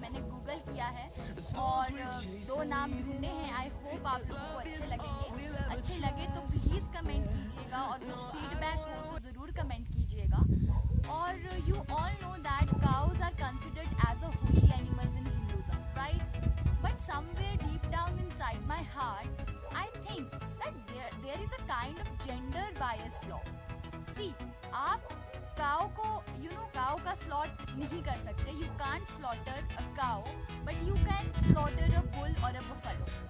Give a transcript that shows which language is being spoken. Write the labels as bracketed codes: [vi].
[hi] मैंने गूगल किया है और 2 नाम ढूंढे हैं. आई होप आप लोगों को अच्छे लगेंगे. अच्छे लगे तो प्लीज़ कमेंट कीजिएगा और कुछ फीडबैक हो तो ज़रूर कमेंट कीजिएगा. [en] और you all know that cows are considered as a holy animals in Hinduism, right? But somewhere deep down inside my heart I think that there is a kind of gender biased law. [hi] See, आप cow को cow का slaughter नहीं कर सकते. [en] You can't slaughter a cow, but you can slaughter a bull or a buffalo.